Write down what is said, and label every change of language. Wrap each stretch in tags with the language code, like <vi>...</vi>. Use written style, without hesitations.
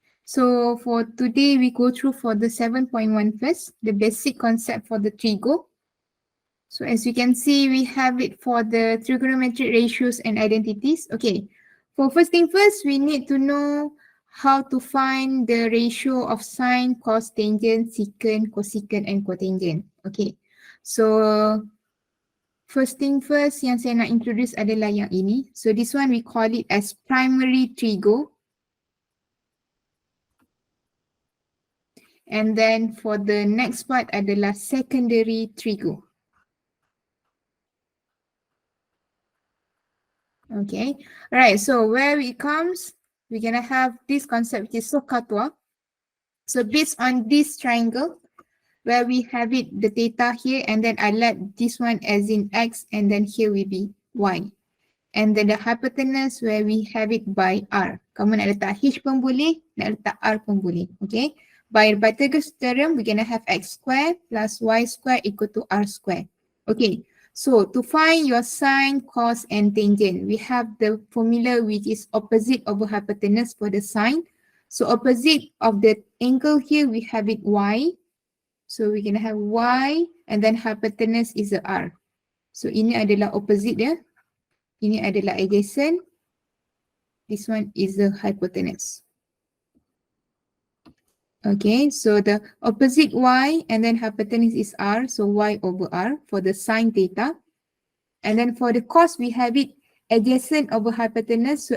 <en>So for today, we go through for the 7.1 first, the basic concept for the trigo. So as you can see, we have it for the trigonometric ratios and identities. Okay, for first thing first, we need to know how to find the ratio of sine, cos, tangent, secant, cosecant and cotangent. Okay, so first thing first</en> <ms>yang saya nak</ms> <en>introduce</en> <ms>adalah yang ini.</ms> <en>So this one we call it as primary trigo. And then for the next part</en> <ms>adalah</ms> <en>secondary trigo. Okay, alright, so where it comes, we're gonna have this concept which is SOHCAHTOA. So based on this triangle, where we have it, the theta here, and then I let this one as in X, and then here will be Y. And then the hypotenuse where we have it by R.</en> <ms>Kamu nak letak H pun boleh, nak letak R pun boleh.</ms> <en>Okay, by Pythagoras theorem, we're gonna have X square plus Y square equal to R square. Okay, so to find your sine, cos and tangent, we have the formula which is opposite over hypotenuse for the sine. So opposite of the angle here, we have it Y. So we're gonna have Y and then hypotenuse is a R.</en> <ms>So ini adalah opposite dia. Ini adalah adjacent.</ms> <en>This one is the hypotenuse. Okay, so the opposite Y and then hypotenuse is R. So Y over R for the sine theta. And then for the cos, we have it adjacent over hypotenuse.</en>